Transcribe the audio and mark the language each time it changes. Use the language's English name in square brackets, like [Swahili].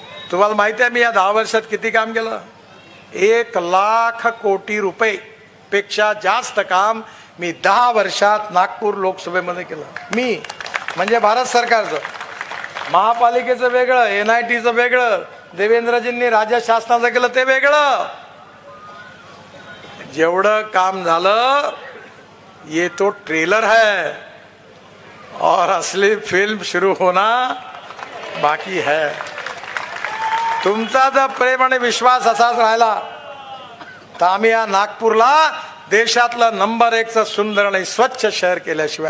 [Marathi] तुम्हाला माहिती आहे मी या 10 वर्षात किती काम केलं? 1,00,000 कोटी रुपये पेक्षा जास्त काम मी 10 वर्षात नागपूर लोकसभेमध्ये केलं. मी म्हणजे भारत सरकारचं, महापालिकेचं वेगळं, NITचं वेगळं, देवेंद्रजींनी राज्य शासनाचं केलं ते वेगळं. जेवढं काम झालं [Hindi] ये तो ट्रेलर है और असली फिल्म शुरू होना बाकी है. [Marathi] तुमचा जर प्रेम आणि विश्वास असाच राहिला तर आम्ही या नागपूरला देशातलं नंबर 1चं सुंदर आणि स्वच्छ शहर केल्याशिवाय